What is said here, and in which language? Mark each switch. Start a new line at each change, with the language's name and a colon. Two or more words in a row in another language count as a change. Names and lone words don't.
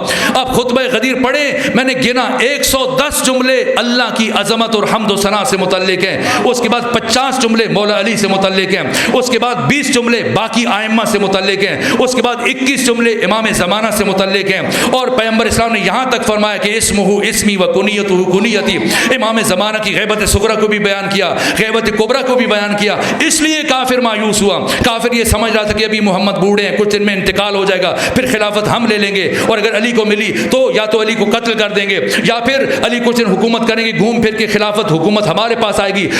Urdu: اب خطبہ غدیر پڑھے, میں نے گنا 110 جملے اللہ کی عظمت اور حمد و ثنا سے متعلق ہیں. اس کے بعد 50 جملے مولا علی سے متعلق ہیں. اس کے بعد 20 جملے باقی ائمہ سے متعلق ہیں. اس کے بعد 21 جملے امام زمانہ سے متعلق ہیں. اور پیغمبر اسلام نے یہاں تک فرمایا کہ
Arabic: اسمہ اسمی و کنیتہ کنیتی.
Urdu: امام زمانہ کی غیبت صغرا کو بھی بیان کیا, غیبت کبریٰ کو بھی بیان کیا. اس لیے کافر مایوس ہوا. کافر یہ سمجھ رہا تھا کہ ابھی محمد بوڑھے ہیں, کچھ دن میں انتقال ہو جائے گا, پھر خلافت ہم لے لیں گے, اور اگر علی کو ملی تو یا تو علی کو قتل کر دیں گے یا پھر علی کچھ دن حکومت کریں گے, گھوم پھر کے خلافت حکومت ہمارے پاس آئے گی.